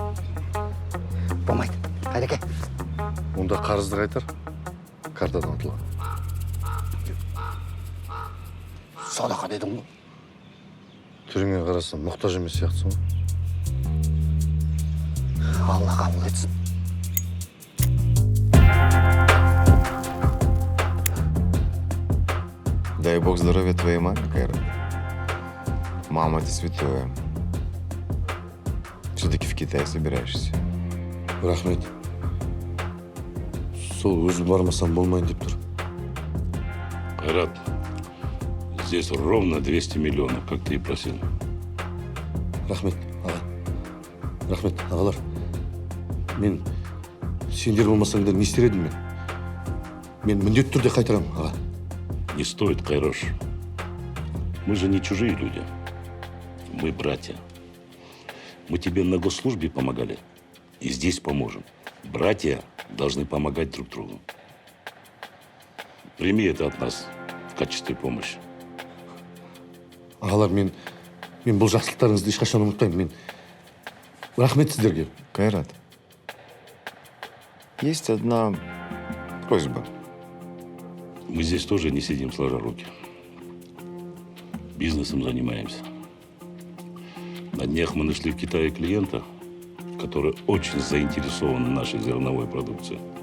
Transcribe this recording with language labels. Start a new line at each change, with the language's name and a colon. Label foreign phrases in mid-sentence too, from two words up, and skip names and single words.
Kazakh: Болмайды. Қайреке. Онда қарызды қайтар. Картадан ұтылған. Садақа дедің ғой. Түріңе қарасам, мұқтаж емес сияқтысың ғой. Алла қабыл етсін.
Russian: Дай бог здоровья твоей маме, Кайрат. Мама, ты святое. Все-таки в Китай собираешься.
Kazakh: Рахмет. Сол өзі бармасам болмайын деп тұр.
Russian: Кайрат, здесь ровно 200 миллионов, как ты и просил.
Kazakh: Рахмет, аға. Рахмет, ағалар. Мен сендер болмасаңдар не істер едім мен? Мен міндетті түрде қайтарам, аға.
Russian: Не стоит, Кайрош. Мы же не чужие люди. Мы братья. Мы тебе на госслужбе помогали. И здесь поможем. Братья должны помогать друг другу. Прими это от нас в качестве помощи.
Kazakh: Ағалар, мен бұл жақсылықтарыңызды ешқашан ұмытпаймын. Мен рахмет сіздерге.
Russian: Кайрат, есть одна просьба. Мы здесь тоже не сидим сложа руки. Бизнесом занимаемся. На днях мы нашли в Китае клиента, который очень заинтересован в нашей зерновой продукции.